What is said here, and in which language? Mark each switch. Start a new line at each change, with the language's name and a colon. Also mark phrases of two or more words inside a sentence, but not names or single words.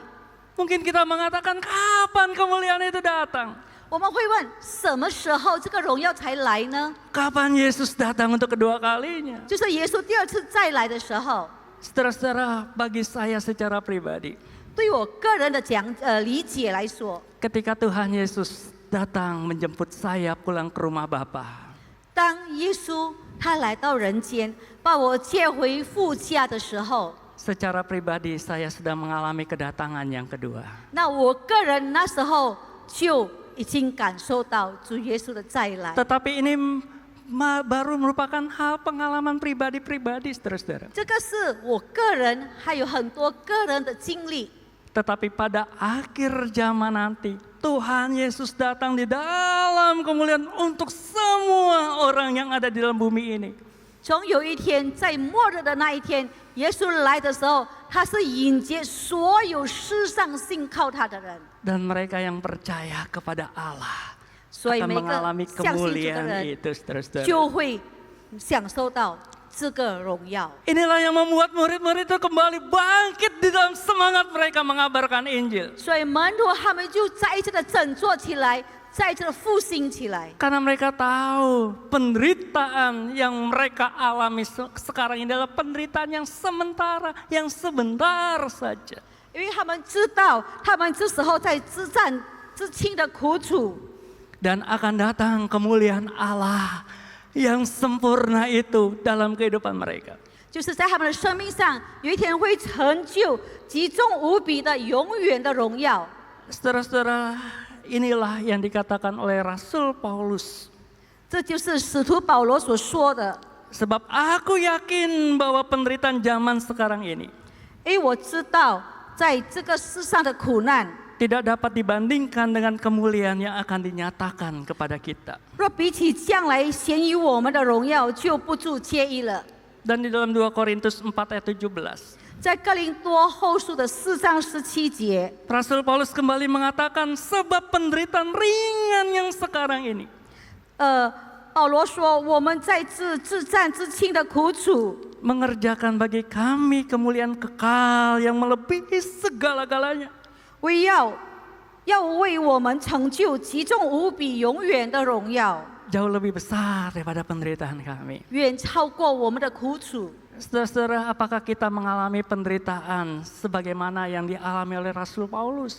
Indonesian: Mungkin kita mengatakan kapan kemuliaan itu datang?
Chinese: 我们会问，什么时候这个荣耀才来呢？
Indonesian: Kapan Yesus datang untuk kedua kalinya?
Chinese: 就是耶稣第二次再来的时候。
Indonesian: Saudara-saudara, bagi saya secara pribadi,
Chinese: 对我个人的理解来说，
Indonesian: ketika Tuhan Yesus datang menjemput saya pulang ke rumah Bapa,
Chinese: 当耶稣他来到人间，把我接回父家的时候，
Indonesian: secara pribadi saya sedang mengalami kedatangan yang kedua.
Chinese: 那我个人那时候就已经感受到主耶稣的再来。
Indonesian: Tetapi ini baru merupakan hal pengalaman pribadi-pribadi, saudara-saudara.
Chinese: 这个是我个人还有很多个人的经历。
Indonesian: Tetapi pada akhir zaman nanti, Tuhan Yesus datang di dalam kemuliaan untuk semua orang yang ada di dalam bumi ini.
Chinese: 总有一天，在末日的那一天，耶稣来的时候，他是迎接所有世上信靠他的人。
Indonesian: Dan mereka yang percaya kepada Allah
Chinese: 所以
Indonesian: akan
Chinese: 每个
Indonesian: mengalami
Chinese: 相信主的
Indonesian: kemuliaan
Chinese: 人
Indonesian: itu, saudara-saudara.
Chinese: 就会享受到这个荣耀。
Indonesian: Inilah yang membuat murid-murid itu kembali bangkit di dalam semangat mereka mengabarkan Injil.
Chinese: 所以门徒他们就再一次的振作起来，再一次的复兴起来。
Indonesian: Karena mereka tahu penderitaan yang mereka alami sekarang ini adalah penderitaan yang sementara, yang sebentar saja.
Chinese: 因为他们知道，他们这时候在自战自清的苦楚，
Indonesian: Dan akan datang kemuliaan Allah yang sempurna itu dalam kehidupan mereka.
Chinese: 就是在他们的生命上，有一天会成就极重无比的永远的荣耀。
Indonesian: Saudara-saudara, inilah yang dikatakan oleh Rasul Paulus.
Chinese: 这就是使徒保罗所说的。
Indonesian: Sebab aku yakin bahwa penderitaan zaman sekarang ini
Chinese: 因为我知道，在这个世上的苦难，
Indonesian: tidak dapat dibandingkan dengan kemuliaan yang akan dinyatakan kepada kita.
Chinese: 若比起将来显于我们的荣耀，就不足介意了。
Indonesian: Dan di dalam 2 Korintus 4 ayat 17,
Chinese: 在哥林多后书的4章17节，
Indonesian: Rasul Paulus kembali mengatakan sebab penderitaan ringan yang sekarang ini
Chinese: 保罗说，我们在自战自清的苦楚，
Indonesian: mengerjakan bagi kami kemuliaan kekal yang melebihi segala-galanya.
Chinese: 要为我们成就极重无比永远的荣耀，
Indonesian: Jauh lebih besar daripada penderitaan kami.
Chinese: 远超过我们的苦楚。
Indonesian: Saudara-saudara, apakah kita mengalami penderitaan sebagaimana yang dialami oleh Rasul Paulus?